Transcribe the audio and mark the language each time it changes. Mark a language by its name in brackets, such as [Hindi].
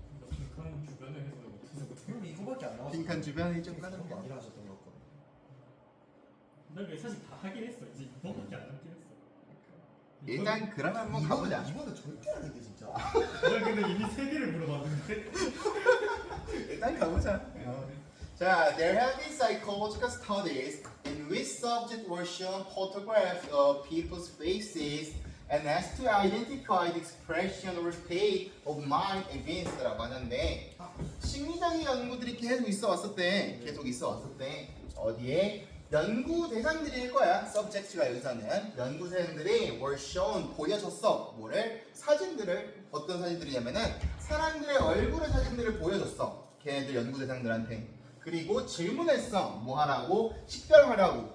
[Korean] 빈칸 주변에 해서 어떻게 그럼 이거밖에 안 나왔어. 빈칸 주변이 좀 까는 그런 게 거 아니라 하셨던 것 같거든. 나 그게 사실 다 하긴 했어. 이제 이거밖에 안 남긴 했어. 일단 그러면 한번 가보자. 이거는 절대 아닌데 진짜. 내가 근데 이미 3개를 물어봤는데 일단 가보자. [English] 자, there have been psychological studies in which subjects were shown photographs of people's faces and asked to identify the expression or state of mind against 라고 하는데 심리적인 연구들이 계속 있어 왔었대. [Korean] 어디에? 연구 대상들일 거야. subject가 여기서는 연구 대상들이 were shown 보여줬어. 뭐를? 사진들을. 어떤 사진들이냐면은 사람들의 얼굴의 사진들을 보여줬어. 걔네들 연구 대상들한테. 그리고 질문했어. 뭐 하라고? 식별하라고.